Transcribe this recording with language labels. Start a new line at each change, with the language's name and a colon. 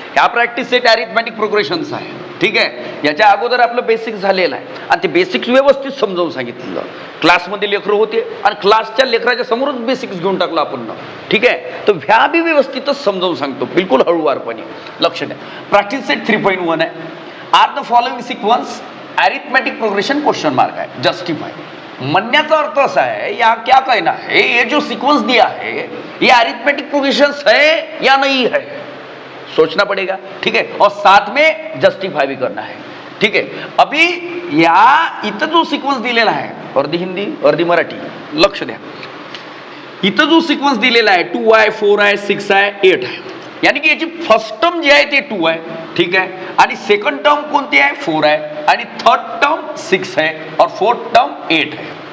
Marathi: ह्या practice set arithmetic प्रोग्रेशन्स आहे. ठीक आहे, याच्या अगोदर आपलं बेसिक झालेलं आहे आणि ते बेसिक्स व्यवस्थित समजावून सांगितलं. क्लासमध्ये लेकरं होते आणि क्लासच्या लेकराच्या समोरच बेसिक्स घेऊन टाकलं आपण. ठीक आहे, तर ह्या बी व्यवस्थितच समजावून सांगतो, बिलकुल हळूवारपणे. लक्ष द्या. प्रॅक्टिस सेट 3.1 आहे. R the following sequence arithmetic progression question mark आहे.
Hindi: जस्टिफाई
Marathi: म्हणण्याचा अर्थ असा
Hindi: है, या क्या कहना है, ये जो सीक्वेंस दिया है ये अरिथमेटिक प्रोग्रेशंस है या नहीं है, सोचना पड़ेगा. ठीक है, और साथ में जस्टिफाई भी करना है. ठीक है, अभी या
Marathi: इथं जो सिक्वेन्स दिलेला आहे, अर्धी हिंदी अर्धी मराठी, लक्ष द्या. इथं जो सिक्वेन्स दिलेला आहे 2 आहे, 4 आहे, 6 आहे, 8 आहे. यानी की याची फर्स्ट टर्म जी आहे ते 2 आहे. ठीक आहे, आणि सेकंड टर्म कोणती आहे 4 आहे, आणि थर्ड टर्म 6
Hindi: है और फोर्थ टर्म 8 है.